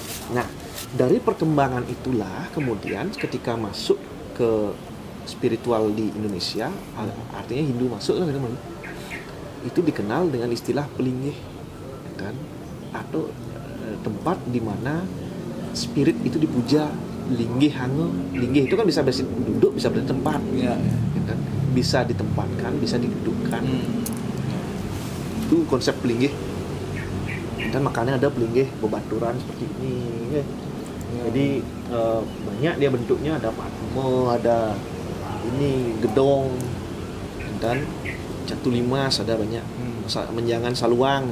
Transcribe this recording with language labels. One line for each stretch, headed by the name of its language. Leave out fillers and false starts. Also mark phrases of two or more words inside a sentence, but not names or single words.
Indonesian: Nah, dari perkembangan itulah kemudian ketika masuk ke spiritual di Indonesia, artinya Hindu masuk lah teman, itu dikenal dengan istilah pelinggih, kan? Atau tempat di mana spirit itu dipuja. Linggih hango, linggih itu kan bisa duduk, bisa bertempat, Ya. kan? Bisa ditempatkan, bisa didudukkan. Itu konsep pelinggih. Dan makanya ada pelinggih bebaturan seperti ini. Ya. Jadi banyak dia bentuknya, ada padma, ada ini gedong, dan catu limas, ada banyak menjangan saluang.